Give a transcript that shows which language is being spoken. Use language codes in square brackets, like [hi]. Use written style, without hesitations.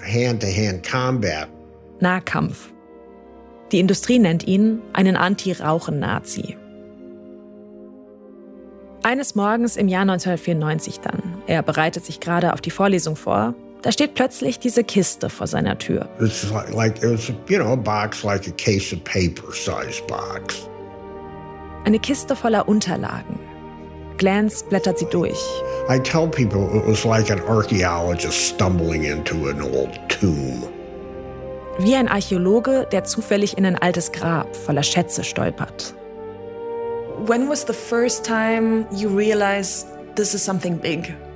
[en] Hand-to-Hand Combat. [de] Nahkampf. Die Industrie nennt ihn einen Anti-Rauchen-Nazi. Eines Morgens im Jahr 1994 dann, er bereitet sich gerade auf die Vorlesung vor, da steht plötzlich diese Kiste vor seiner Tür. [en] It's like it was, you know, a box like a case of paper size box. [de] Eine Kiste voller Unterlagen. Glantz blättert sie durch. [en] I tell people it was like an archaeologist stumbling into an old tomb. [de] wie ein Archäologe, der zufällig in ein altes Grab voller Schätze stolpert. [en] When was the first time you realized this is something big?